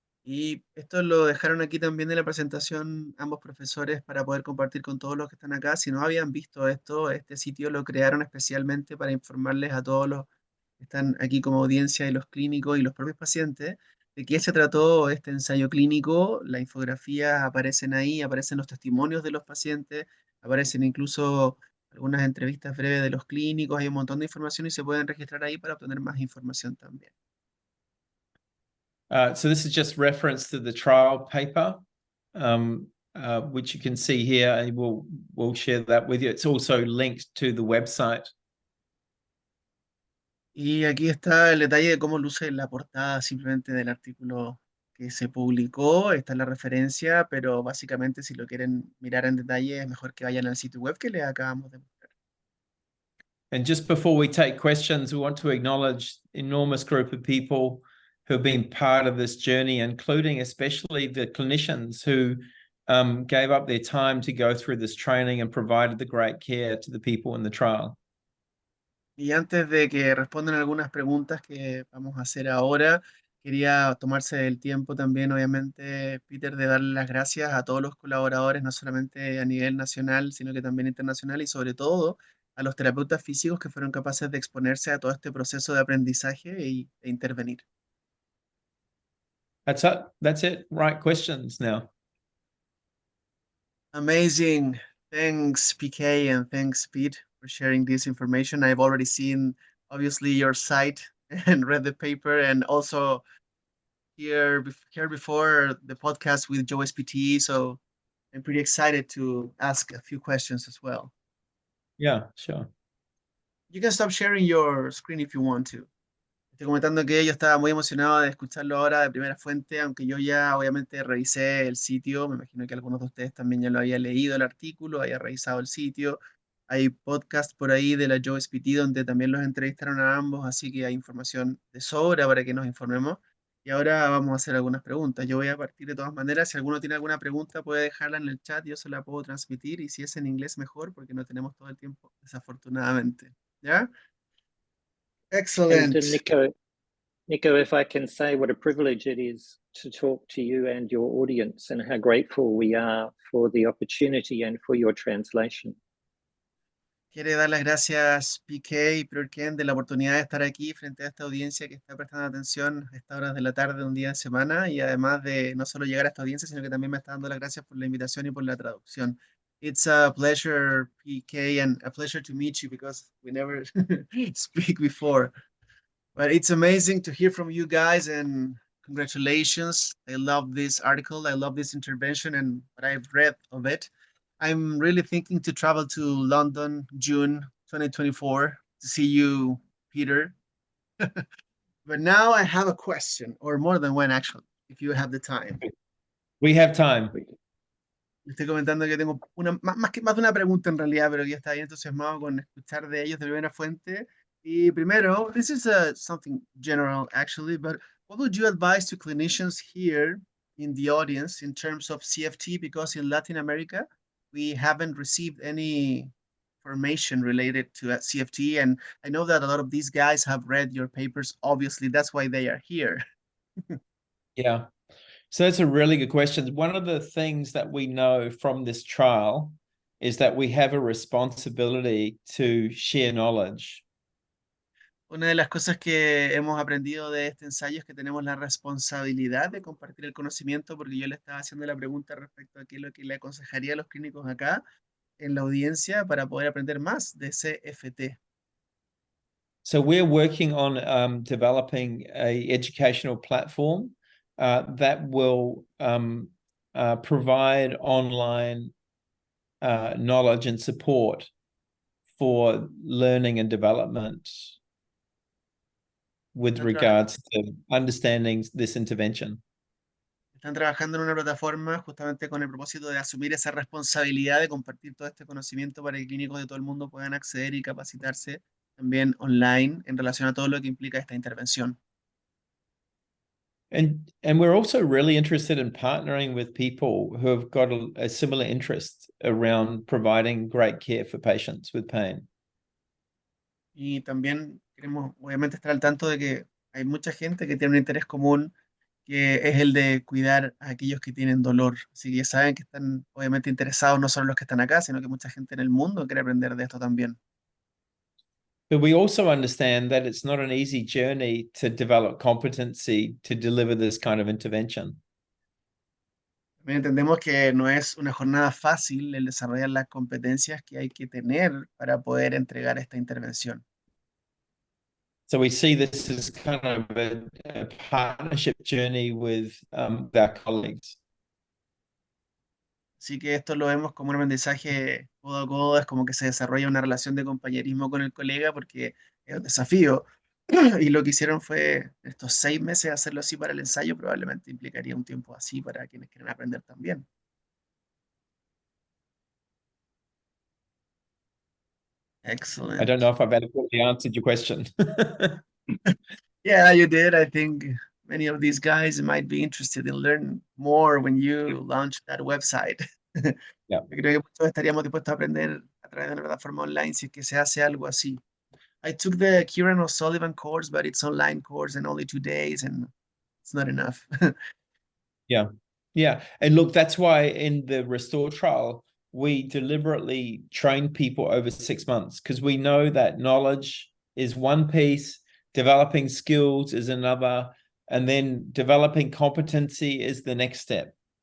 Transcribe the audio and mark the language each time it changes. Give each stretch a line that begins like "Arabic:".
Spanish: Y esto lo dejaron aquí también en la presentación ambos profesores para poder compartir con todos los que están acá. Si no habían visto esto, este sitio lo crearon especialmente para informarles a todos los que están aquí como audiencia y los clínicos y los propios pacientes de qué se trató este ensayo clínico. Las infografías aparecen ahí, aparecen los testimonios de los pacientes, aparecen incluso algunas entrevistas breves de los clínicos, hay un montón de información y se pueden registrar ahí para obtener más información también.
English: So this is just reference to the trial paper, which you can see here, and we'll share that with you. It's also linked to the website.
Spanish: Y aquí está el detalle de cómo luce la portada simplemente del artículo que se publicó. Está la referencia, pero básicamente si lo quieren mirar en detalle es mejor que vayan al sitio web que les acabamos de mostrar.
English: And just before we take questions, we want to acknowledge enormous group of people who have been part of this journey, including especially the clinicians who gave up their time to go through this training and provided the great care to the people in the trial.
Spanish: Y antes de que respondan algunas preguntas que vamos a hacer ahora, quería tomarse el tiempo también, obviamente, Peter, de darle las gracias a todos los colaboradores, no solamente a nivel nacional, sino que también internacional, y sobre todo a los terapeutas físicos que fueron capaces de exponerse a todo este proceso de aprendizaje e intervenir.
English: That's it. Right questions now. Amazing. Thanks, PK, and thanks, Pete, for sharing this information. I've already seen, obviously, your site and read the paper, and also here before the podcast with Joe SPT. So I'm pretty excited to ask a few questions as well. Yeah, sure. You can stop sharing your screen if you want to.
Spanish: Estoy comentando que yo estaba muy emocionado de escucharlo ahora de primera fuente, aunque yo ya obviamente revisé el sitio, me imagino que algunos de ustedes también ya lo había leído el artículo, había revisado el sitio. Hay podcast por ahí de la Joe SPT donde también los entrevistaron a ambos, así que hay información de sobra para que nos informemos. Y ahora vamos a hacer algunas preguntas. Yo voy a partir de todas maneras. Si alguno tiene alguna pregunta, puede dejarla en el chat, yo se la puedo transmitir. Y si es en inglés, mejor, porque no tenemos todo el tiempo, desafortunadamente. ¿Ya? Excellent.
English: And Nico, if I can say what a privilege it is to talk to you and your audience, and how grateful we are for the opportunity and for your translation.
Spanish: Quiere dar las gracias PK y Peter Ken de la oportunidad de estar aquí frente a esta audiencia que está prestando atención a estas horas de la tarde, un día de semana, y además de no solo llegar a esta audiencia, sino que también me está dando las gracias por la invitación y por la traducción.
English: It's a pleasure, PK, and a pleasure to meet you because we never speak before. But it's amazing to hear from you guys, and congratulations. I love this article. I love this intervention and what I've read of it. I'm really thinking to travel to London, June 2024, to see you, Peter. But now I have a question, or more than one, actually, if you have the time. We have time.
Spanish: Estoy comentando que tengo más de una pregunta en realidad, pero ya está bien entusiasmado con escuchar de ellos de primera fuente. Y primero,
English: this is something general actually, but what would you advise to clinicians here in the audience in terms of CFT? Because in Latin America, we haven't received any information related to CFT, and I know that a lot of these guys have read your papers. Obviously, that's why they are here. Yeah. So that's a really good question. One of the things that we know from this trial is that we have a responsibility to share knowledge.
Spanish: Una de las cosas que hemos aprendido de este ensayo es que tenemos la responsabilidad de compartir el conocimiento, porque yo le estaba haciendo la pregunta respecto a qué es lo que le aconsejaría a los clínicos acá en la audiencia para poder aprender más de CFT.
English: So we're working on developing a educational platform that will provide online knowledge and support for learning and development with regards to understanding this intervention.
Spanish: Están trabajando en una plataforma justamente con el propósito de asumir esa responsabilidad de compartir todo este conocimiento para que clínicos de todo el mundo puedan acceder y capacitarse también online en relación a todo lo que implica esta intervención.
English: And we're also really interested in partnering with people who have got a similar interest around providing great care for patients with pain.
Spanish: Y también queremos obviamente estar al tanto de que hay mucha gente que tiene un interés común, que es el de cuidar a aquellos que tienen dolor. Así que ya saben que están obviamente interesados no solo los que están acá, sino que mucha gente en el mundo quiere aprender de esto también.
English: But we also understand that it's not an easy journey to develop competency to deliver this kind of intervention.
Spanish: También entendemos que no es una jornada fácil el desarrollar las competencias que hay que tener para poder entregar esta intervención.
English: So we see this as kind of a partnership journey with our colleagues.
Spanish: Así que esto lo vemos como un aprendizaje codo a codo, es como que se desarrolla una relación de compañerismo con el colega porque es un desafío. Y lo que hicieron fue estos 6 meses hacerlo así para el ensayo, probablemente implicaría un tiempo así para quienes quieren aprender también.
English: Excellent. I don't know if I've adequately answered your question. Yeah, you did. I think many of these guys might be interested in learning more when you launch that website. Yeah.
Spanish: Yo creo que muchos estaríamos dispuestos a aprender a través de una plataforma online si es que se hace algo así.
English: I took the Kieran O'Sullivan course, but it's online course and only 2 days, and it's not enough. Yeah. Yeah. And look, that's why in the Restore trial, we deliberately train people over 6 months because we know that knowledge is one piece, developing skills is another, and then developing competency is the next step.